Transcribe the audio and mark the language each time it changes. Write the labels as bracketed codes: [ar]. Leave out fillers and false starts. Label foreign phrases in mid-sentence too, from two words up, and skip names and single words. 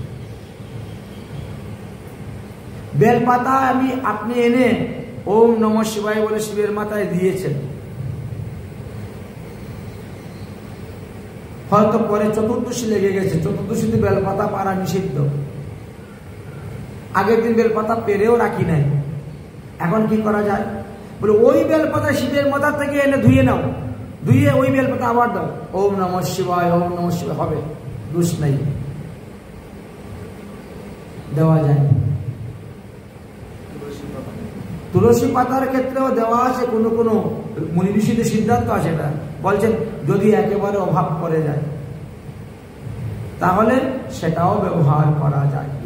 [bn] বেলপাতা আপনি এনে [sa] ওম নমঃ শিবায় [bn] বলে শিবের মাথায় দিয়েছেন, হয়তো পরে চতুর্দশী লেগে গেছে, চতুর্দশীতে বেলপাতা পাড়া নিষিদ্ধ, আগের দিন বেলপাতা পেরেও রাখি নাই, এখন কি করা যায়? বলে ওই বেলপাতা শিবের মাথা থেকে এনে ধুয়ে নাও, ধুয়ে ওই বেলপাতা আবার দাও, [sa] ওম নমঃ শিবায়, ওম নমঃ শিবায়, [bn] হবে, দোষ নাই, দেওয়া যায়। তুলসী পাতার ক্ষেত্রেও দেওয়া আছে, কোনো কোনো মুনি ঋষিদের সিদ্ধান্ত আছে, এটা বলছেন যদি একেবারে অভাব পড়ে যায় তাহলে সেটাও ব্যবহার করা যায়।